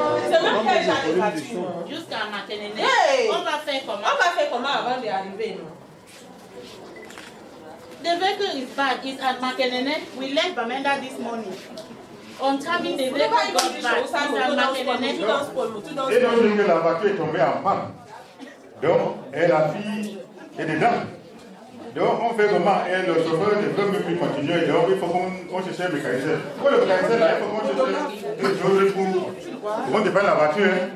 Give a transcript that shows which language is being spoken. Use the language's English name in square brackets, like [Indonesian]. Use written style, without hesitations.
[French] C'est même quel genre de voiture? Jusqu'à Makenene. Hey! On va faire comment? On va faire comment avant d'arriver, non? [English] The vehicle is back. It's at Makenene. We left Bamenda this morning. On time, the vehicle got back. It's at Makenene. [French] Et donc, que la voiture est tombée en panne. Donc, et la fille est dedans. Donc, on fait comment? Et le chauffeur ne peut même plus continuer. Donc, il faut qu'on cherche un mécanicien. Pour le mécanicien, là, il faut qu'on cherche une chose pour qu'on dépanne la voiture.